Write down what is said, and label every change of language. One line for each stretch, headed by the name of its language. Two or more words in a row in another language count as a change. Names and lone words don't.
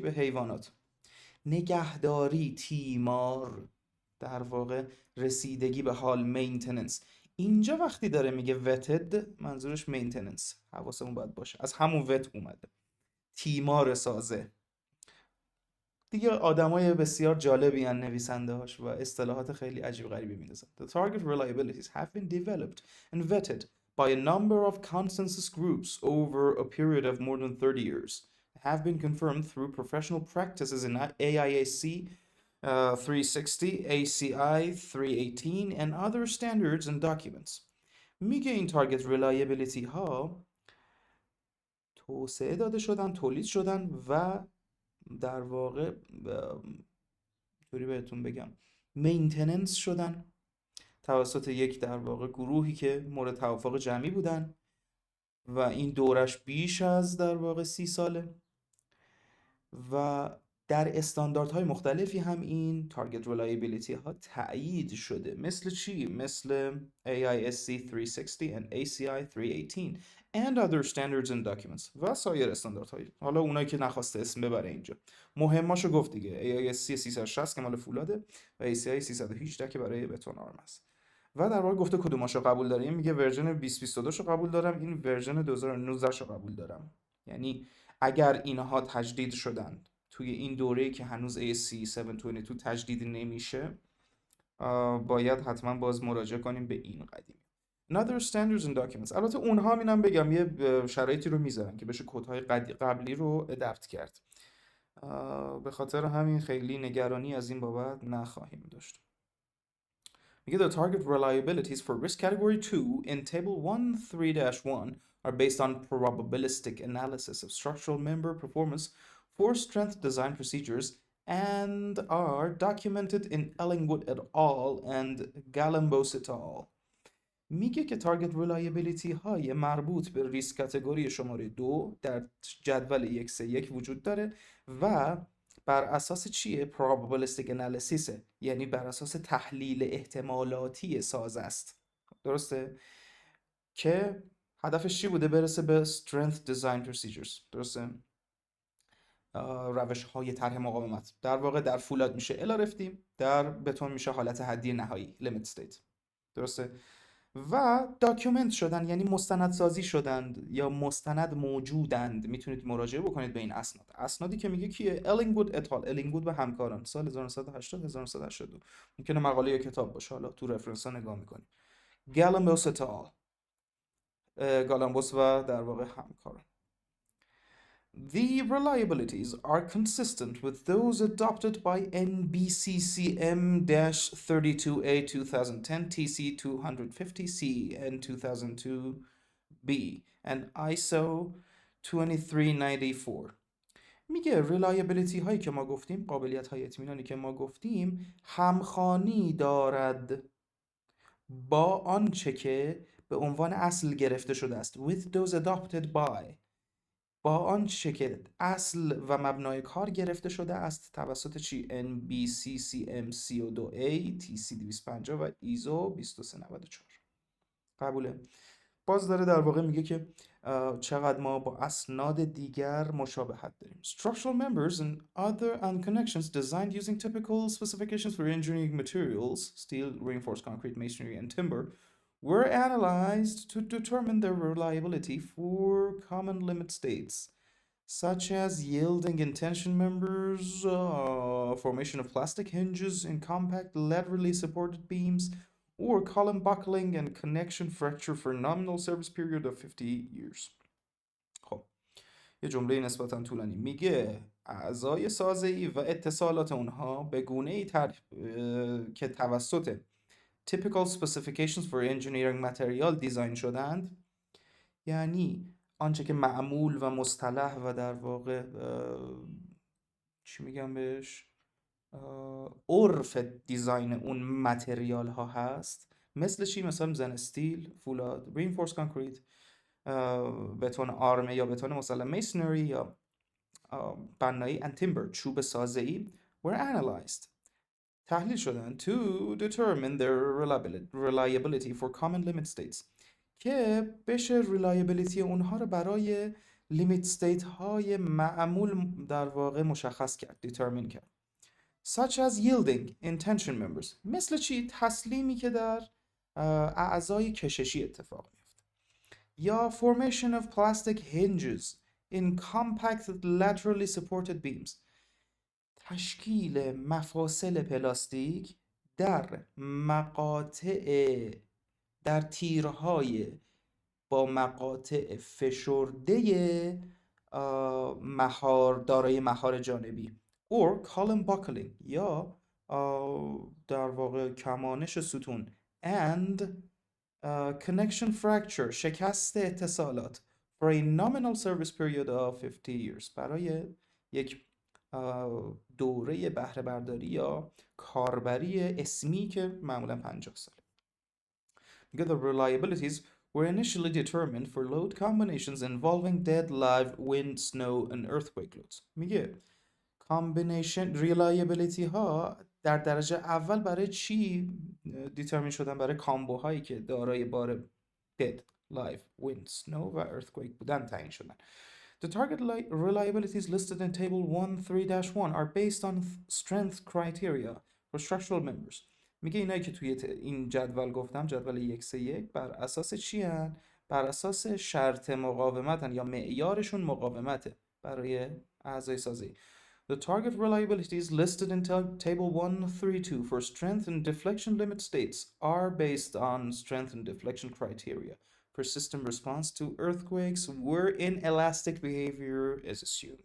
Persian: به حیوانات، نگهداری، تیمار، در واقع رسیدگی به حال، مینتیننس. اینجا وقتی داره میگه وتد منظورش مینتیننس، حواسمون باید باشه از همون وت اومده، تیمار سازه. دیگه آدمای بسیار جالبی ان نویسنده هاش و اصطلاحات خیلی عجیب غریبی می‌نویسن.
English: The target reliabilities have been developed and vetted by a number of consensus groups over a period of more than 30 years, have been confirmed through professional practices in AISC 360, ACI 318 and other standards and documents.
Persian: میگه این
English: target reliability
Persian: ها توسعه داده شدن، تولید شدن و در واقع طوری بهتون بگم مینتیننس شدن توسط یک در واقع گروهی که مورد توافق جمعی بودن و این دورش بیش از در واقع 30 ساله و در استانداردهای مختلفی هم این
English: target reliability
Persian: ها تأیید شده. مثل چی؟ مثل
English: AISC 360 and ACI 318 and other standards and documents
Persian: و سایر استانداردهای. حالا اونایی که نخواسته اسم ببره اینجا مهماشو گفت دیگه. AISC 360 که مال فولاده و ACI 318 که برای بتون آرم است. و در واقع گفته کدوماشو قبول داریم. میگه ورژن 2022 شو قبول دارم، این ورژن 2019 شو قبول دارم. یعنی اگر اینها تجدید شدن توی این دوره‌ای که هنوز ASCE 722 تجدید نمیشه، باید حتما باز مراجعه کنیم به این قدیم.
English: Another standards and documents.
Persian: البته اونها اینم بگم یه شرایطی رو میذارن که بشه کدهای قبلی رو ادپت کرد. به خاطر همین خیلی نگرانی از این بابت نخواهیم داشت.
English: میگه the target reliabilities for risk category 2 in table 1.3-1 are based on probabilistic analysis of structural member performance for strength design procedures and are documented in Ellingwood et al. And Galambos et al.
Persian: میگه که
English: target reliability
Persian: های مربوط به
English: risk category
Persian: شماره 2 در جدول 131 وجود داره و بر اساس چیه؟
English: probabilistic analysis،
Persian: یعنی بر اساس تحلیل احتمالاتی ساز است. درسته؟ که هدفش چی بوده؟ برسه به
English: strength design procedures.
Persian: درسته؟ روش های طرح مقاومت. در واقع در فولاد میشه LRFD، در بتون میشه حالت حدی نهایی
English: limit state.
Persian: درسته؟ و داکیومنت شدن، یعنی مستندسازی شدند یا مستند موجودند. میتونید مراجعه بکنید به این اسناد. اسنادی که میگه کیه؟ الینگوود اتال، الینگوود و همکاران، سال 1980 1982. ممکنه مقاله یا کتاب باشه، حالا تو رفرنس ها نگاه میکنید. گالامبوس اتال، گالامبوس و در واقع همکاران.
English: The reliabilities are consistent with those adopted by NBCCM-32A 2010 TC 250C and 2002B and ISO 2394.
Persian: میگه ریلایبیلیتی هایی که ما گفتیم، قابلیت های اطمینانی که ما گفتیم، همخوانی دارد با آنچه که به عنوان اصل گرفته شده است.
English: With those adopted by،
Persian: با آنچه که اصل و مبنای کار گرفته شده است توسط چی؟ NBCCM 32A TC 250 و ISO 2394. قبوله؟ باز داره در واقع میگه که چقدر ما با اسناد دیگر مشابهت داریم.
English: Structural members and other connections designed using typical specifications for engineering materials, steel, reinforced concrete, masonry, and timber, were analyzed to determine their reliability for common limit states, such as yielding in tension members, formation of plastic hinges in compact laterally supported beams, or column buckling and connection fracture for a nominal service period of 50 years.
Persian: خب یه جمله نسبتا طولانی میگه اعضای سازه‌ای و اتصالات اونها به گونه‌ای که توسط
English: typical specifications for engineering material
Persian: دیزاین شدند، یعنی آنچه که معمول و مصطلح و در واقع چی میگم بهش، عرف دیزاین اون متریال ها هست. مثل چی؟ مثلا
English: the steel,
Persian: فولاد،
English: reinforced concrete,
Persian: بتون آرمه یا بتون مسلح، میسنری یا بنایی،
English: and timber،
Persian: چوب سازه‌ای،
English: were analyzed،
Persian: تحلیل شدن
English: to determine their reliability for common limit states،
Persian: که بشه reliability اونها رو برای
English: limit state
Persian: های معمول در واقع مشخص کرد، determine کرد.
English: such as yielding in tension members،
Persian: مثل چی؟ تسلیمی که در اعضای کششی اتفاق میفته.
English: یا formation of plastic hinges in compact laterally supported beams،
Persian: تشکیل مفاصل پلاستیک در در تیرهای با مقاطع فشرده دارای مهار جانبی،
English: or column buckling،
Persian: یا در واقع کمانش ستون،
English: and connection fracture،
Persian: شکست اتصالات،
English: for a nominal service period of 50 years،
Persian: برای یک دوره بهره برداری یا کاربری اسمی که معمولا 50 سال.
English: The reliabilities were initially determined for load combinations involving dead, live, wind, snow and earthquake loads.
Persian: میگه
English: combination reliability
Persian: ها در درجه اول برای چی دیترمین شدن؟ برای کامبوهایی که دارای بار
English: dead, live, wind, snow
Persian: و earthquake بودن تعیین شدن.
English: The target reliabilities listed in table 1.3-1 are based on strength criteria for structural members.
Persian: میگه اینایی که توی این جدول گفتم، جدول 1-3-1، بر اساس چی هن؟ بر اساس شرط مقاومت هن یا معیارشون مقاومته برای اعضای سازی.
English: The target reliabilities listed in table 1.3-2 for strength and deflection limit states are based on strength and deflection criteria for system response to earthquakes where inelastic behavior is assumed.